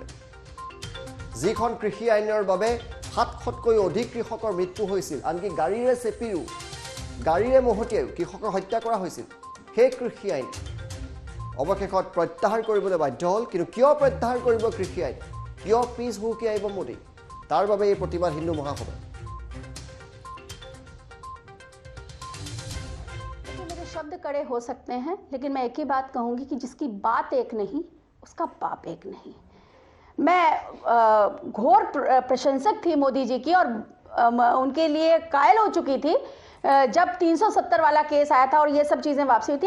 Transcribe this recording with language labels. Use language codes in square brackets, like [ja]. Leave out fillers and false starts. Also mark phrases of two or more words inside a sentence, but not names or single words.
[as] যিখন কৃষি আইনৰ বাবে 700তকৈ অধিক কৃষকৰ মৃত্যু হৈছিল, আনকি গাড়ীৰে চেপিও গাড়ীৰে মহতিয়াইও কৃষকৰ হত্যা কৰা হৈছিল, সেই কৃষি আইন অৱশেষত প্ৰত্যাহাৰ কৰিবলৈ বাধ্য হ'ল। কিন্তু কিয় প্ৰত্যাহাৰ কৰিব কৃষি আইন? কিয় পিছ হুহুকি আহিব মোদী? তাৰ বাবে এই প্ৰতিবাদ হিন্দু মহাসভা। [hi] मेरे शब्द कड़े हो सकते हैं, लेकिन मैं एक ही बात कहूंगी कि जिसकी बात एक नहीं उसका बाप एक नहीं। मैं घोर प्रशंसक थी मोदी जी की और उनके लिए कायल हो चुकी थी जब 370 वाला केस आया था और ये सब चीज़ें वापसी हुई थी।